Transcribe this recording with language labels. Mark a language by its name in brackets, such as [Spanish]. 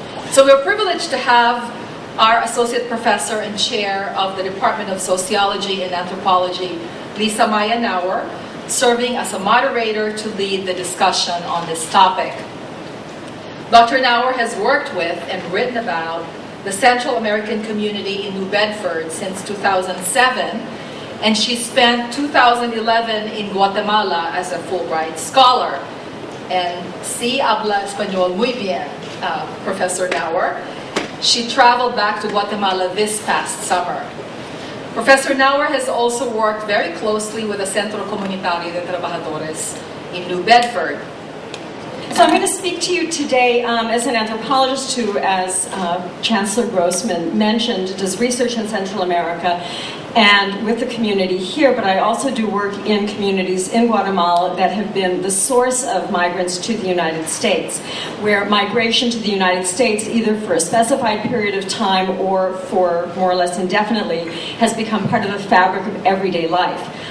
[English] So we're privileged to have our Associate Professor and Chair of the Department of Sociology and Anthropology, Lisa Maya Nauer, serving as a moderator to lead the discussion on this topic. Dr. Nauer has worked with and written about the Central American community in New Bedford since 2007, and she spent 2011 in Guatemala as a Fulbright scholar. [Spanish] And sí habla español muy bien, Professor Nauer. [English] She traveled back to Guatemala this past summer. Professor Nauer has also worked very closely with the Centro Humanitarian de Trabajadores in New Bedford. So I'm going to speak to you today as an anthropologist who, as Chancellor Grossman mentioned, does research in Central America and with the community here, but I also do work in communities in Guatemala that have been the source of migrants to the United States, where migration to the United States, either for a specified period of time or for more or less indefinitely, has become part of the fabric of everyday life.